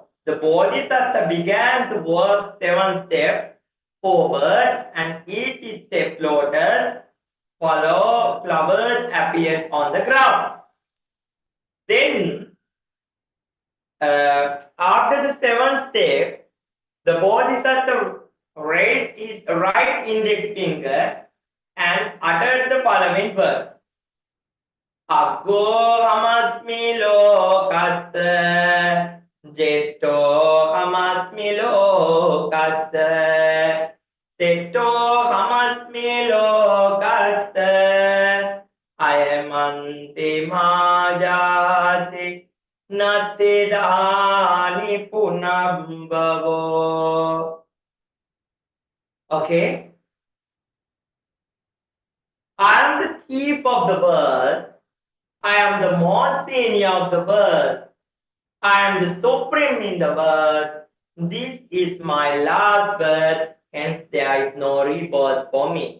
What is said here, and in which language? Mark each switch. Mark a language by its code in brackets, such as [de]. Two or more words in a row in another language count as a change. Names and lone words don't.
[en] The Bodhisattva began to walk 7 steps forward, and each step lotus flowers appeared on the ground. Then After the seventh step, the Bodhisattva raised his right index finger and uttered the following words. [pi] Aggo hamasmi lokassa jetto hamasmi lokassa setto hamasmi lokassa ayamanti majati nati dani punambhavo. [en] Okay, I am the chief of the world. I am the most senior of the world. I am the supreme in the world. This is my last birth, hence there is no rebirth for me.